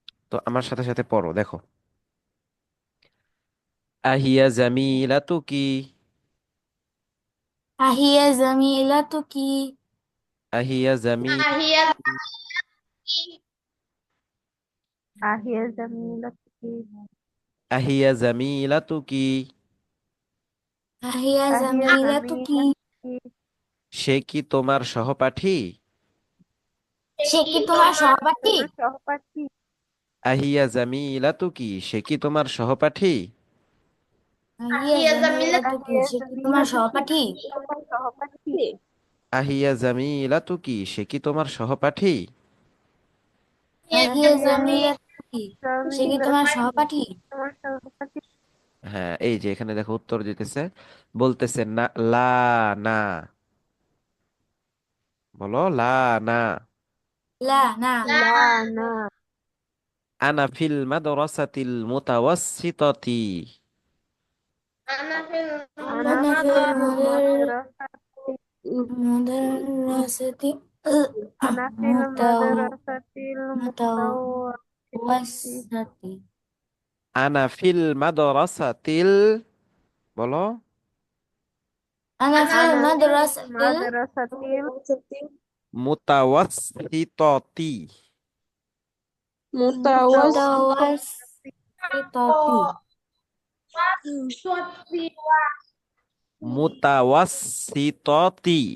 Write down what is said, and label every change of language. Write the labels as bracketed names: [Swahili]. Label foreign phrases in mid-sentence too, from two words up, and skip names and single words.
[Bangla] তো আমার সাথে সাথে পড়ো, দেখো। [Arabic] أهي زميلتك. أهي زميلتك. আহিয়া আহিয়া জামিলাতুকি। أهي زميلتك. أهي زميلتك. আহিয়া আহিয়া জামিলাতুকি। জামিলাতুকি। [Bangla] সে কি তোমার সহপাঠী? সে কি তোমার সহপাঠী? তোমার সহপাঠী। [Arabic] أهي زميلتك, [Bangla] সে কি তোমার সহপাঠী? [Arabic] أهي زميلتك. আহিয়া [Bangla] সে কি তোমার [Arabic] জামিলাতুকি। [Bangla] সহপাঠী? তোমার সহপাঠী। [Arabic] أهي زميلتك, [Bangla] সে কি তোমার সহপাঠী? [Arabic] আহিয়া আহিয়া [Bangla] জামিলাতুকি। সে কি তোমার [Arabic] জামিলাতুকি। [Bangla] সহপাঠী? তোমার সহপাঠী। হ্যাঁ, এই যে এখানে দেখো উত্তর দিতেছে, বলতেছে না, লা, না। বলো লা, না। লা, না। লা, না। [Arabic] أنا في المدرسة المتوسطة. أنا في أنا আনা ফিল ফিল মাদ্রাসাতি। মাদ্রাসাতি أنا في المدرسة المتوسطة. মুতাওয়াসসাতি। أنا في المدرسة, বলো, أنا في أنا في মাদ্রাসাতিল মাদ্রাসাতিল মুতাওয়াসসিতাতি। মুতাওয়াসসিতাতি। মুতাওয়াসিতাতি। মুতাওয়াসসিতাতি।